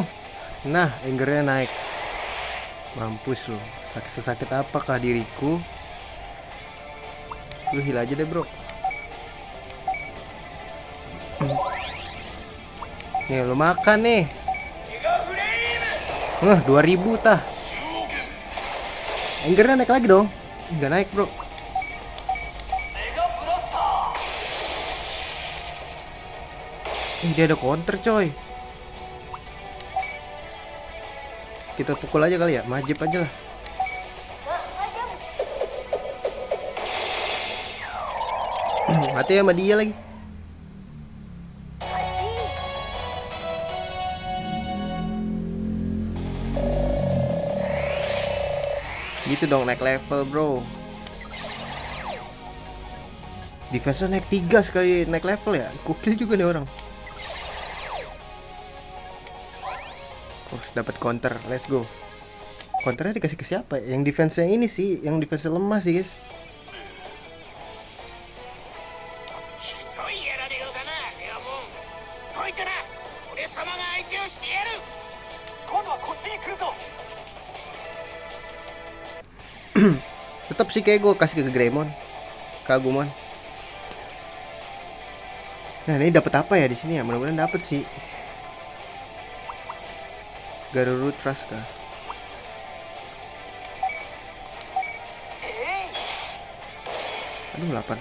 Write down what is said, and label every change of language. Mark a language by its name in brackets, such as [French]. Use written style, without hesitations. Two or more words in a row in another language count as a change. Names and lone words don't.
[Indonesian] Nah, angernya naik. Mampus lu. Sesakit apakah diriku? Lu heal aja deh bro. Nih lu makan nih. 2000 tah. [Japanese] 中央圏 [Indonesian] Angernya naik lagi dong. Nggak naik bro. メガブラスター Dia ada counter coy. Kita pukul aja kali ya, majib aja lah. Mati sama dia lagi. Gitu dong naik level bro. Defense naik 3 sekali naik level ya. Gokil juga nih orang. Terus dapat counter, [English] let's go. [Indonesian] Counternya dikasih ke siapa ya? Yang defense-nya ini sih, yang defense lemah sih guys. [Japanese] ひどいやられようだなレアモンどいてな俺様が相手をしてやる今度はこっちに来るぞ [Indonesian] Tetap sih kayak gue kasih ke Greymon, Kagumon. Nah ini dapat apa ya di sini ya? Mudah-mudahan dapat sih. Garuru Trust kah? Aduh lapar.